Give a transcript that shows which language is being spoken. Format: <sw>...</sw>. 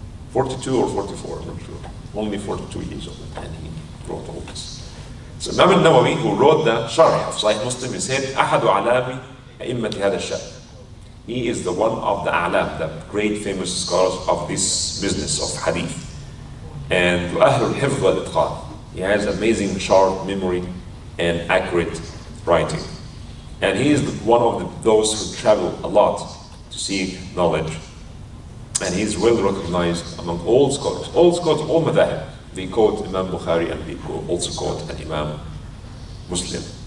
<en>42 or 44, I'm not sure. Only 42 years old, and he wrote all this. So Imam al-Nawawi, who wrote the Sharh of Sahih Muslim, he said,</en> <ar>أحد علام أئمة هذا الشأن.</ar> <en>He is the one of the a'lam, the great famous scholars of this business of hadith.</en> <ar>And وأهل الحفظ والإتقان.</ar> <en>He has amazing sharp memory and accurate writing. And he is one of those who travel a lot to seek knowledge. And he is well recognized among all scholars. All scholars, all madhahib. They quote Imam Bukhari and they also quote an Imam Muslim.</en>